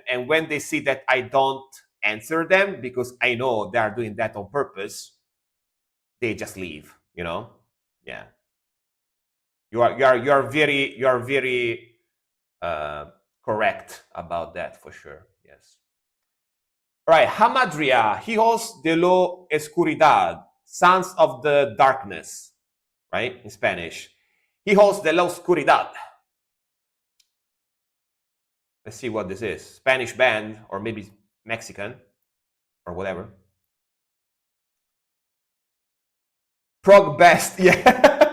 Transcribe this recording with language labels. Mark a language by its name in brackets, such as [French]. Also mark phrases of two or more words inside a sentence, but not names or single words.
[English] And when they see that I don't answer them, because I know they are doing that on purpose, they just leave. You know. Yeah. You are very correct about that, for sure. Yes. All right. [Spanish] Hamadria, hijos de la oscuridad, [English] sons of the darkness, right? In Spanish. [Spanish] Hijos de la oscuridad. [English] Let's see what this is. Spanish band, or maybe Mexican, or whatever. Prog best, yeah.